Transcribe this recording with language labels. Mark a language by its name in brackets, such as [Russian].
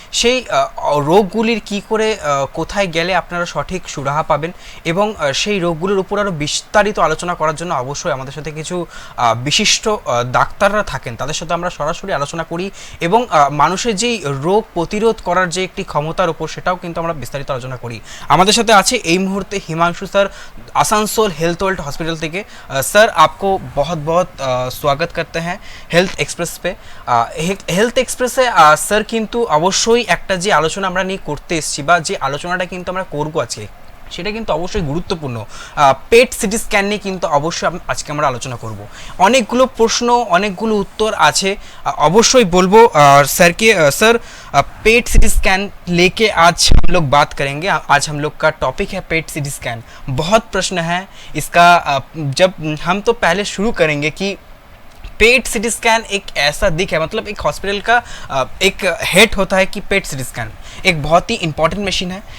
[Bangla] সেই রোগগুলির কি করে কোথায় গেলে আপনারা সঠিক সুরাহা পাবেন এবং সেই রোগগুলির উপর আরও বিস্তারিত আলোচনা করার জন্য অবশ্যই আমাদের সাথে কিছু বিশিষ্ট ডাক্তাররা থাকেন, তাদের সাথে আমরা সরাসরি আলোচনা করি এবং মানুষের যেই রোগ প্রতিরোধ করার যে একটি ক্ষমতার উপর সেটাও কিন্তু আমরা বিস্তারিত আলোচনা করি। আমাদের সাথে আছে এই মুহূর্তে Himanshu sir, Asansol health world hospital থেকে। [Hindi] सर आपको बहुत बहुत स्वागत करते हैं হেলথ এক্সপ্রেস पे। [Bangla] হেলথ এক্সপ্রেসে স্যার কিন্তু অবশ্যই একটা যে আলোচনা আমরা নিয়ে করতে এসেছি বা যে আলোচনাটা কিন্তু আমরা করবো আজকে, সেটা কিন্তু অবশ্যই গুরুত্বপূর্ণ। পেট সিটি স্ক্যান নিয়ে কিন্তু অবশ্যই আজকে আমরা আলোচনা করব। অনেকগুলো প্রশ্ন, অনেকগুলো উত্তর আছে, অবশ্যই বলবো স্যারকে। স্যার, [Hindi] पेट सिटी स्कैन लेके आज हम लोग बात करेंगे। आज हम लोग का टॉपिक है पेट सिटी स्कैन। बहुत प्रश्न है इसका। जब हम तो पहले शुरू करेंगे कि पेट सिटी स्कैन एक ऐसा दिख है, मतलब एक हॉस्पिटल का एक हेड होता है कि पेट सिटी स्कैन एक बहुत ही इंपॉर्टेंट मशीन है।